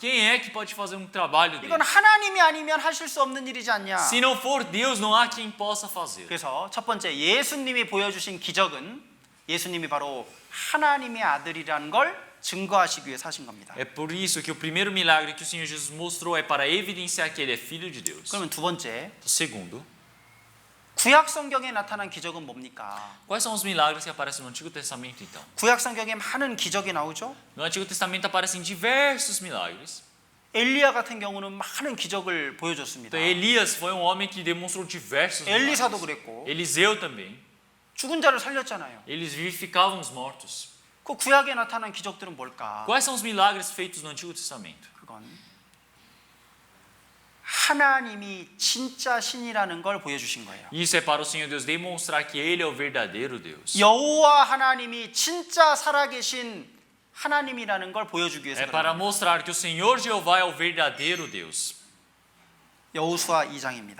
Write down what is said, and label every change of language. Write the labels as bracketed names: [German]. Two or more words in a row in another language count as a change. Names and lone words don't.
[Portuguese] Quem é que pode fazer um trabalho [Korean] 이건 [Portuguese] desse? [Korean] 하나님이 아니면 하실 수 없는 일이지 않냐? [Portuguese] Se não for Deus, não há quem possa fazer. [Korean] 그래서 첫 번째 예수님이 보여주신 기적은 예수님이 바로 하나님의 아들이라는 걸 증거하시기 위해서 하신 겁니다. [Portuguese] É por isso que o primeiro milagre que o Senhor Jesus mostrou é para evidenciar que ele é filho de Deus. [Korean] 그러면 두 번째 [Portuguese] O segundo, [Korean] 구약 성경에 나타난 기적은 뭡니까? [Portuguese] Quais são os milagres que aparecem no Antigo Testamento, então? [Korean] 구약 성경에 많은 기적이 나오죠. [Portuguese] No Antigo Testamento aparecem diversos milagres. [Korean] 엘리야 같은 경우는 많은 기적을 보여줬습니다. [Portuguese] Então, Elias foi um homem que demonstrou diversos [Korean] 엘리사도 [Portuguese] milagres. [Korean] 그랬고 [Portuguese] Eliseu também. [Korean] 죽은 자를 살렸잖아요. [Portuguese] Eles vivificavam os mortos. [Korean] 그 구약에 나타난 기적들은 뭘까? [Portuguese] Quais são os milagres feitos no Antigo Testamento? [Korean] 그건 하나님이 진짜 신이라는 걸 보여주신 거예요. [Portuguese] Isso é para o Senhor Deus demonstrar que Ele é o verdadeiro Deus. [Korean] 여호와 하나님이 진짜 살아계신 하나님이라는 걸 보여주기 위해서 [Portuguese] É para [Korean] 그래요. [Portuguese] mostrar que o Senhor Jeová é o verdadeiro Deus. [Korean] 여호수아 2장입니다.